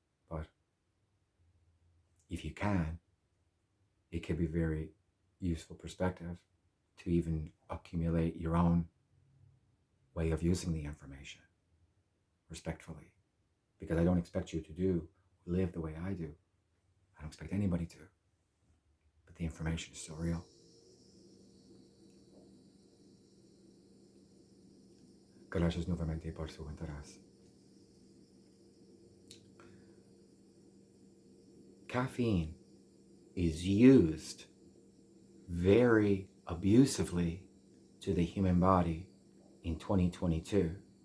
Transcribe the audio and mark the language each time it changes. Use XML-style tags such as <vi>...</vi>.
<en>But if you can, it could be very useful perspective to even accumulate your own way of using the information respectfully, because I don't expect you to live the way I do. I don't expect anybody to, but the information is so real.</en> <es>Gracias nuevamente por su interés.</es> <en>Caffeine is used very abusively to the human body in 2022.</en>